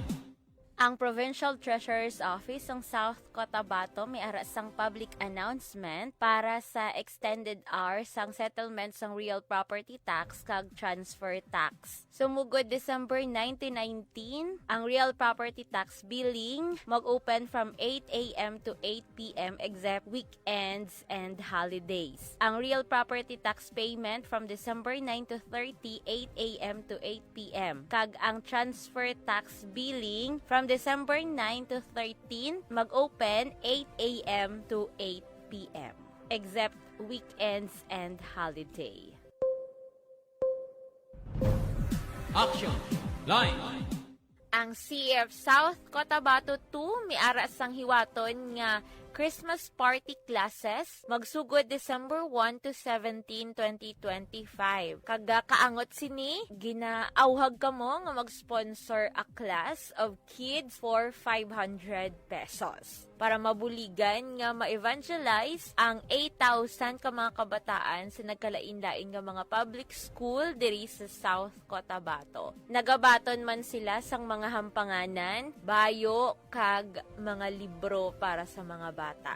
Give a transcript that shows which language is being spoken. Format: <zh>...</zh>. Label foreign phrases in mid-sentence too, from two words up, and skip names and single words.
<hil>Ang Provincial Treasurer's Office ng South Cotabato may ara sang</hil> <en>public announcement</en> <hil>para sa</hil> <en>extended hours</en> <hil>sang settlement sang</hil> <en>real property tax</en> <hil>kag</hil> <en>transfer tax.</en> <hil>Sumugod December 1919, ang</hil> <en>real property tax billing</en> <hil>mag-open</hil> <en>from 8 a.m. to 8 p.m. except weekends and holidays. Ang real property tax payment from December 9 to 30, 8 a.m. to 8 p.m.</en> <hil>Kag ang</hil> <en>transfer tax billing from December 9 to 13,</en> <hil>mag-open 8 a.m.</hil> <en>to 8 p.m. except weekends and holiday. Action! Line!</en> <hil>Ang CF South Cotabato 2 may ara sang hiwaton nga</hil> <en>Christmas party classes</en> <hil>magsugod December 1 to 17, 2025. Kaga kaangot sini, ginaawhag ka mo nga mag-sponsor</hil> <en>a class of kids for 500 pesos.</en> <hil>Para mabuligan nga ma-evangelize ang 8,000 ka mga kabataan sa nagkalain-lain nga mga public school diri sa South Cotabato. Nagabaton man sila sang mga hampanganan, bayo, kag mga libro para sa mga bata.</hil>